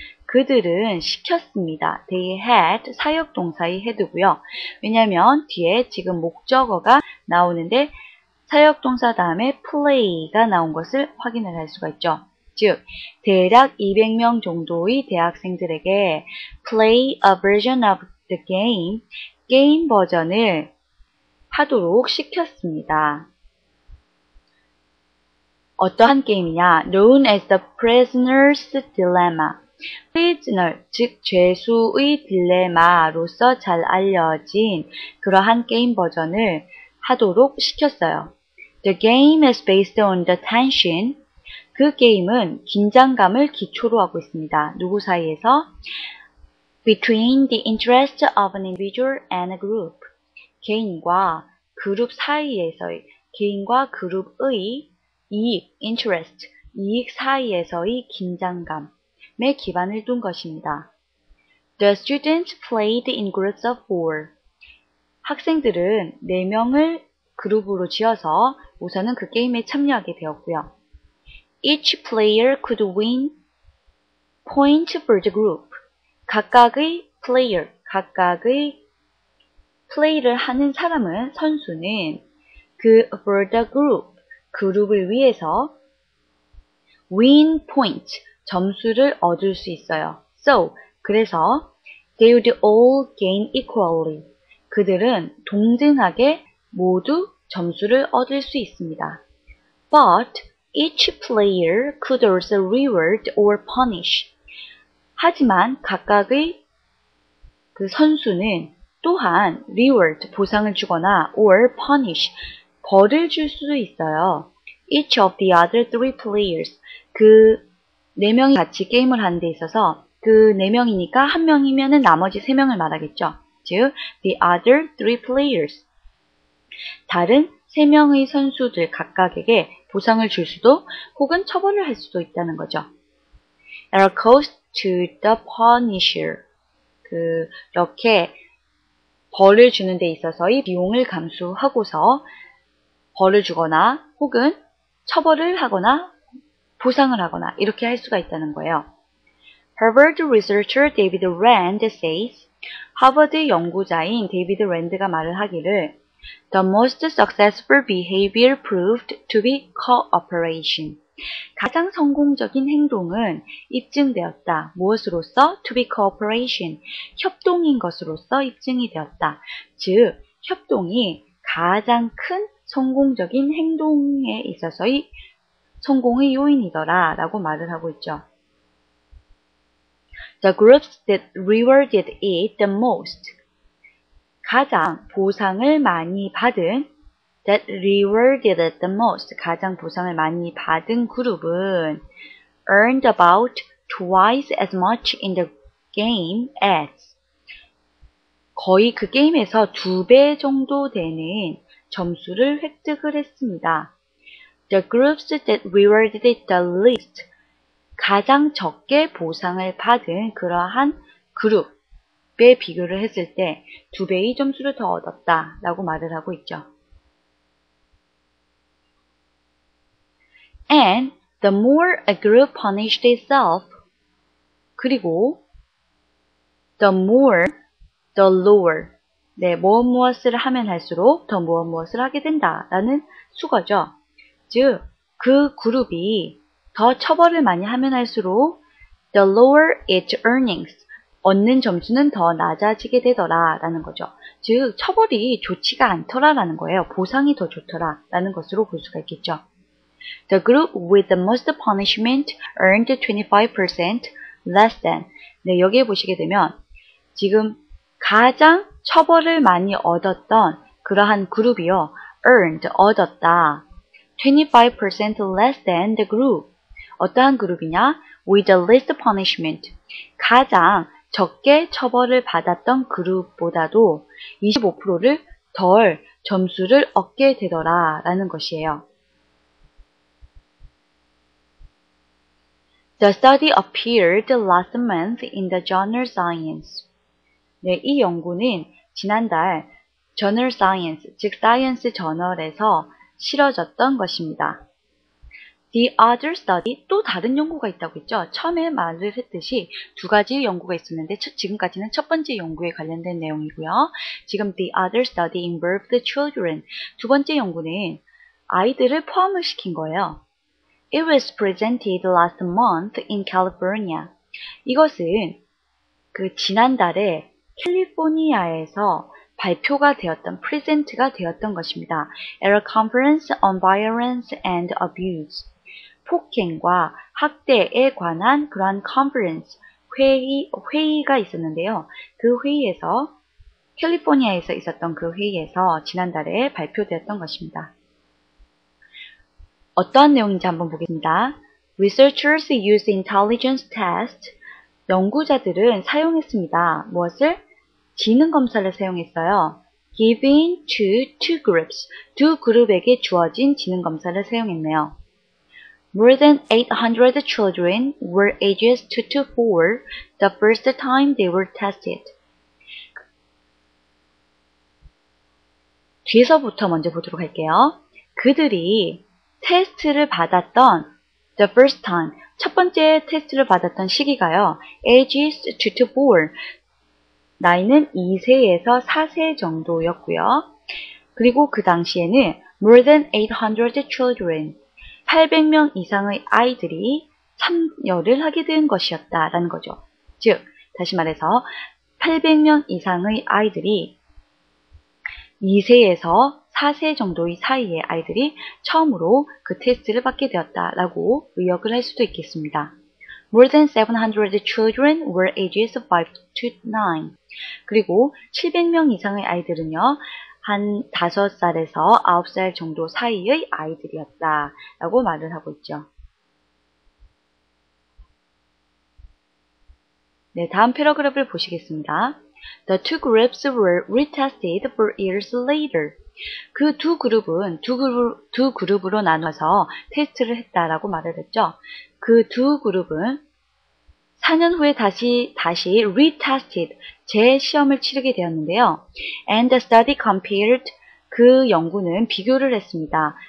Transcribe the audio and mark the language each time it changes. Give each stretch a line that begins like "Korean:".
Korean: 그들은 시켰습니다.
English: They had
Korean: 사역동사의
English: had고요.
Korean: 왜냐하면 뒤에 지금 목적어가 나오는데 사역동사 다음에 play가 나온 것을 확인을 할 수가 있죠. 즉, 대략 200명 정도의 대학생들에게
English: play a version of the game,
Korean: 게임 버전을 하도록 시켰습니다. 어떠한 게임이냐?
English: known as the prisoner's dilemma.
Korean: prisoner, 즉 죄수의 딜레마로서 잘 알려진 그러한 게임 버전을 하도록 시켰어요.
English: The game is based on the tension.
Korean: 그 게임은 긴장감을 기초로 하고 있습니다. 누구 사이에서?
English: Between the interests of an individual and a group.
Korean: 개인과 그룹 사이에서의, 개인과 그룹의 이익, interest, 이익 사이에서의 긴장감에 기반을 둔 것입니다.
English: The students played in groups of 4.
Korean: 학생들은 4명을 그룹으로 지어서 우선은 그 게임에 참여하게 되었고요.
English: Each player could win points for the group.
Korean: 각각의 플레이를 하는 사람은, 선수는
English: for the group,
Korean: 그룹을 위해서
English: win point,
Korean: 점수를 얻을 수 있어요.
English: So,
Korean: 그래서
English: they would all gain equally.
Korean: 그들은 동등하게 모두 점수를 얻을 수 있습니다.
English: But each player could also reward or punish.
Korean: 하지만 각각의 그 선수는 또한 reward, 보상을 주거나
English: or punish,
Korean: 벌을 줄 수도 있어요.
English: Each of the other 3 players,
Korean: 그 4명이 같이 게임을 하는 데 있어서 그 4명이니까 1명이면 나머지 3명을 말하겠죠. 즉,
English: the other 3 players,
Korean: 다른 3명의 선수들 각각에게 보상을 줄 수도 혹은 처벌을 할 수도 있다는 거죠.
English: At a cost to the punisher.
Korean: 이렇게 벌을 주는 데 있어서의 비용을 감수하고서 벌을 주거나 혹은 처벌을 하거나 보상을 하거나 이렇게 할 수가 있다는 거예요.
English: Harvard researcher David Rand says,
Korean: 하버드 연구자인 데이비드 랜드가 말을 하기를
English: The most successful behavior proved to be cooperation.
Korean: 가장 성공적인 행동은 입증되었다. 무엇으로서?
English: To be cooperation.
Korean: 협동인 것으로서 입증이 되었다. 즉, 협동이 가장 큰 성공적인 행동에 있어서의 성공의 요인이더라 라고 말을 하고 있죠.
English: The groups that rewarded it the most.
Korean: 가장 보상을 많이 받은
English: that rewarded it the most.
Korean: 가장 보상을 많이 받은 그룹은
English: earned about twice as much in the game as.
Korean: 거의 그 게임에서 2배 정도 되는 점수를 획득을 했습니다.
English: The groups that rewarded it the least.
Korean: 가장 적게 보상을 받은 그러한 그룹에 비교를 했을 때 2배의 점수를 더 얻었다 라고 말을 하고 있죠.
English: And the more a group punished itself,
Korean: 그리고
English: the more, the lower,
Korean: 무엇을 하면 할수록 더 무엇을 하게 된다라는 수거죠. 즉, 그 그룹이 더 처벌을 많이 하면 할수록
English: the lower its earnings,
Korean: 얻는 점수는 더 낮아지게 되더라 라는 거죠. 즉, 처벌이 좋지가 않더라라는 거예요. 보상이 더 좋더라 라는 것으로 볼 수가 있겠죠.
English: The group with the most punishment earned 25% less than.
Korean: 네, 여기에 보시게 되면 지금 가장 처벌을 많이 얻었던 그러한 그룹이요.
English: earned,
Korean: 얻었다.
English: 25% less than the group.
Korean: 어떠한 그룹이냐?
English: With the least punishment.
Korean: 가장 적게 처벌을 받았던 그룹보다도 25%를 덜 점수를 얻게 되더라 라는 것이에요.
English: The study appeared last month in the journal Science.
Korean: 네, 이 연구는 지난달 Journal Science, 즉 사이언스 저널에서 실어졌던 것입니다.
English: The other study,
Korean: 또 다른 연구가 있다고 했죠. 처음에 말을 했듯이 2가지 연구가 있었는데 지금까지는 첫 번째 연구에 관련된 내용이고요. 지금
English: the other study involved children.
Korean: 2번째 연구는 아이들을 포함을 시킨 거예요.
English: It was presented last month in California.
Korean: 이것은 지난달에 캘리포니아에서 발표가 되었던, 프레젠트가 되었던 것입니다.
English: At a conference on violence and abuse.
Korean: 폭행과 학대에 관한 그러한 컨퍼런스, 회의가 있었는데요. 그 회의에서, 캘리포니아에서 있었던 그 회의에서 지난달에 발표되었던 것입니다. 어떠한 내용인지 한번 보겠습니다.
English: Researchers used intelligence test.
Korean: 연구자들은 사용했습니다. 무엇을? 지능 검사를 사용했어요.
English: Given to two groups.
Korean: 2 그룹에게 주어진 지능 검사를 사용했네요.
English: More than 800 children were ages 2 to 4 the first time they were tested.
Korean: 뒤에서부터 먼저 보도록 할게요. 그들이 테스트를 받았던
English: the first time,
Korean: 첫 번째 테스트를 받았던 시기가요.
English: ages 2 to 4,
Korean: 나이는 2세에서 4세 정도였고요. 그리고 그 당시에는
English: more than 800 children,
Korean: 800명 이상의 아이들이 참여를 하게 된 것이었다라는 거죠. 즉, 다시 말해서 800명 이상의 아이들이 2세에서 4세 정도의 사이의 아이들이 처음으로 그 테스트를 받게 되었다라고 의역을 할 수도 있겠습니다.
English: More than 700 children were ages 5 to 9.
Korean: 그리고 700명 이상의 아이들은요, 한 5살에서 9살 정도 사이의 아이들이었다라고 말을 하고 있죠. 네, 다음 패러그래프를 보시겠습니다.
English: The two groups were retested 4 years later.
Korean: 그 두 그룹으로 나눠서 테스트를 했다라고 말을 했죠. 그 두 그룹은 4년 후에 다시 retested, 재시험을 치르게 되었는데요.
English: And the study compared,
Korean: 그 연구는 비교를 했습니다.